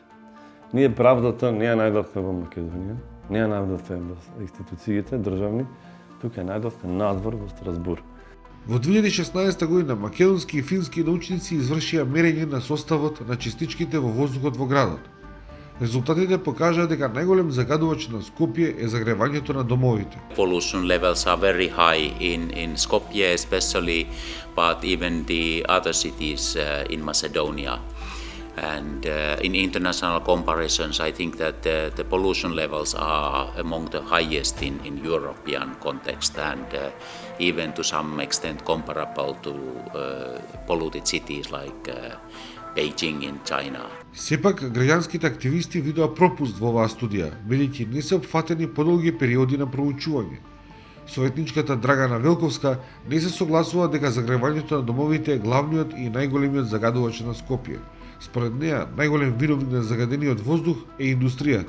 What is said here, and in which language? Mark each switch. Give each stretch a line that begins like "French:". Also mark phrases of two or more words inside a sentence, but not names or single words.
Macedonian: Ние правдата не ја најдовме во Македонија, не ја најдовме во институциите државни, тука ја најдовме надвор во Страсбур. Во 2016 година македонски и фински научници извршија мерење на составот на частичките во воздухот во градот. Резултатите покажаа дека најголем загадувач на Скопје е загревањето на домовите.
English: Pollution levels are very high in Skopje especially, but even the other cities in Macedonia. And in international comparisons, I think that the pollution levels are among the highest in European context and even to some extent comparable to polluted cities like Beijing in China.
Macedonian: Сепак, граѓанските активисти видоа пропуст во оваа студија, бидејќи не се опфатени подолги периоди на проучување. Советничката Драгана Велковска не се согласува дека загревањето на домовите е главниот и најголемиот загадувач на Скопје. Според неа, најголем виновник на загадениот воздух е индустријата.